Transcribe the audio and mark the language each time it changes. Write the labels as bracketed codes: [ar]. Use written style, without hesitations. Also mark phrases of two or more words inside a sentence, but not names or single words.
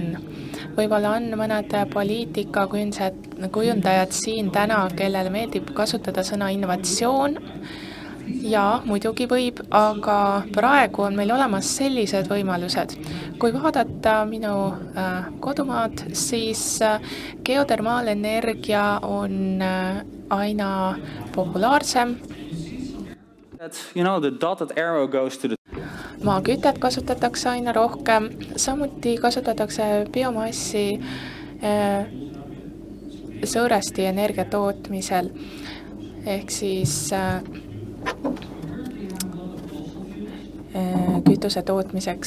[et] Võib-olla on mõned poliitika kujundajad siin täna, kellele meeldib kasutada sõna innovatsioon. Ja muidugi võib, aga praegu on meil olemas sellised võimalused. Kui vaadata minu kodumaad, siis geotermaalenergia on aina populaarsem. [en] You know, the dotted arrow goes to the... [et] Maakütet kasutatakse aina rohkem, samuti kasutatakse biomassi sõõresti energia tootmisel, ehk siis kütuse tootmiseks.